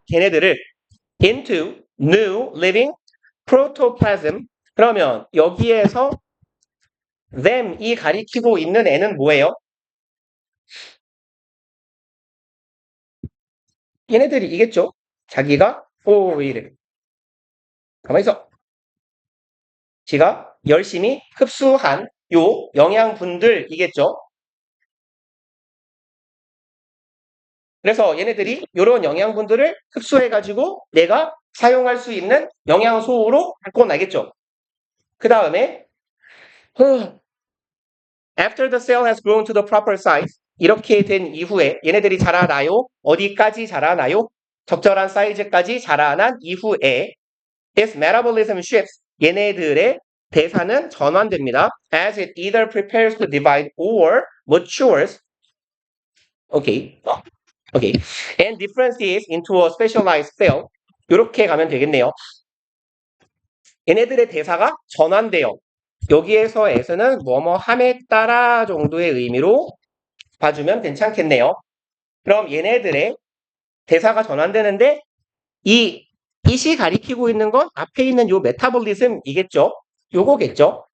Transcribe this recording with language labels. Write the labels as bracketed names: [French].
[Korean] 걔네들을 [English] into new living protoplasm. [Korean] 그러면 여기에서 them 이 가리키고 있는 애는 뭐예요? 얘네들이겠죠. 자기가 왜 이래? 가만히 있어. 지가 열심히 흡수한 요 영양분들이겠죠. 그래서 얘네들이 이런 영양분들을 흡수해가지고 내가 사용할 수 있는 영양소로 바꿔나겠죠. 그 다음에 [English] after the cell has grown to the proper size [Korean] 이렇게 된 이후에 얘네들이 자라나요? 어디까지 자라나요? 적절한 사이즈까지 자라난 이후에 [English] its metabolism shifts [Korean] 얘네들의 대사는 전환됩니다. [English] as it either prepares to divide or matures. [Korean] 오케이. 오케이. [English] and differentiates into a specialized cell. [Korean] 이렇게 가면 되겠네요. 얘네들의 대사가 전환돼요. 여기에서 에서는 뭐뭐함에 따라 정도의 의미로 봐주면 괜찮겠네요. 그럼 얘네들의 대사가 전환되는데 이 이시 가리키고 있는 건 앞에 있는 요 메타볼리즘이겠죠. 요거겠죠.